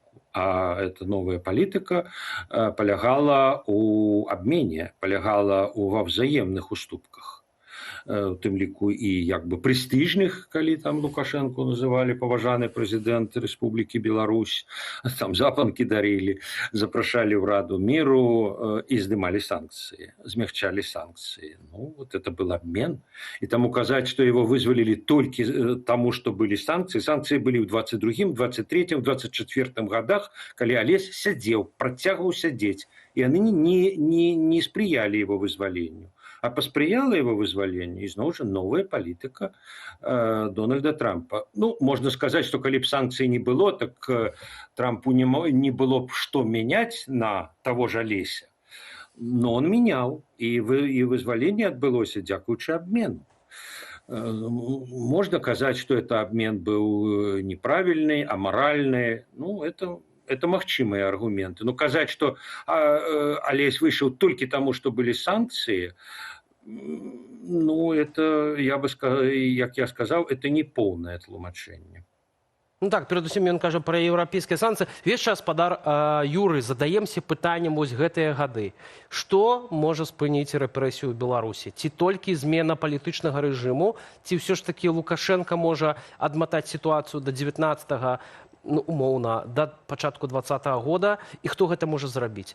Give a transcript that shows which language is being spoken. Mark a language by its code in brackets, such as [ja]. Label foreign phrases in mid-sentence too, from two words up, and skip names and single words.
[be] А эта новая палітыка палягала ў абмене, палягала ва взаемных уступках. У тым ліку і як бы прэстыжных, калі там Лукашэнку называлі паважаны прэзідэнт Рэспублікі Беларусь, там запанкі дарылі, запрашалі ў Раду міру і здымалі санкцыі, змягчалі санкцыі. Ну, [ru] вот это был обмен. [be] І таму казаць, што его вызвалілі толькі таму, што былі санкцыі. Санкцыі былі ў 22-м, 23-м, 24-м годах, калі Алесь сядзеў, працягваў сядзець, і яны не спрыялі его вызваленню. А паспрыяла его вызваленню ізноў жа новая палітыка Дональда Трампа. Ну, можна сказаць, што калі б санкцый не было, так Трампу не было б што мяняць на таго ж Алеся. [ru] Но он менял, [be] и вызваленне адбылося дзякуючы абмену. Можно казаць, што это абмен быў неправільны, амаральны. Ну, это магчымыя аргументы. Но казаць, што Алесь выйшаў толькі таму, што былі санкцыі, ну, [ru] это, я бы сказал, [be] як я сказаў, это не поўнае тлумачэнне. Ну так, перадусім ён кажа пра еўрапейскія санкцыі. Весь час спадар Юрый, задаемся пытаннем вось гэтыя гады. Што можа спыніць рэпрэсію ў Беларусі? Ці толькі змена палітычнага рэжыму, ці ўсё ж такі Лукашенко можа адматаць сітуацыю да 19-го, ну, умоўна, да пачатку 20-го года, і хто гэта можа зрабіць?